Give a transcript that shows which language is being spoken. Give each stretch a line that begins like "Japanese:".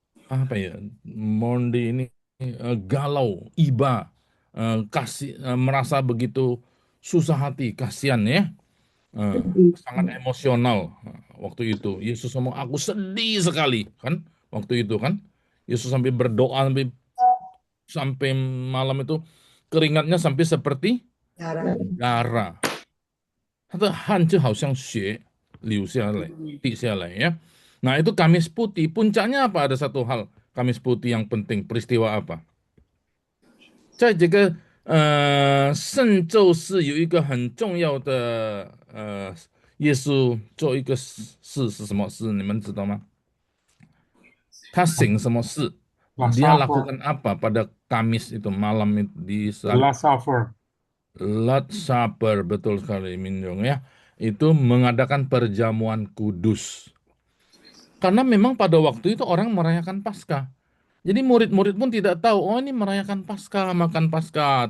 Indonesian: Apa ya? Maundy ini galau, iba, kasih merasa begitu susah hati, kasihan ya. Sangat emosional waktu itu. Yesus ngomong, aku sedih sekali kan waktu itu kan. Yesus sampai berdoa sampai malam itu keringatnya sampai seperti Darah. darah.
Chinese: 他的汗就好像血流下来、滴下来ya.
Indonesian: Nah itu Kamis Putih. Puncaknya apa? Ada satu hal Kamis Putih yang penting. Peristiwa apa?
Chinese: 在这个圣咒是有一个很重要的耶稣做一个事是什么事？你们知道吗？他行什么事？
English: Last
Indonesian: Dia
English: Supper.
Indonesian: lakukan apa pada Kamis itu malam itu di
English: The Last Supper.
Indonesian: Last Supper, betul sekali Minjong ya. Itu mengadakan perjamuan kudus. Karena memang pada waktu itu orang merayakan Paskah. Jadi murid-murid pun tidak tahu, oh ini merayakan Paskah, makan Paskah.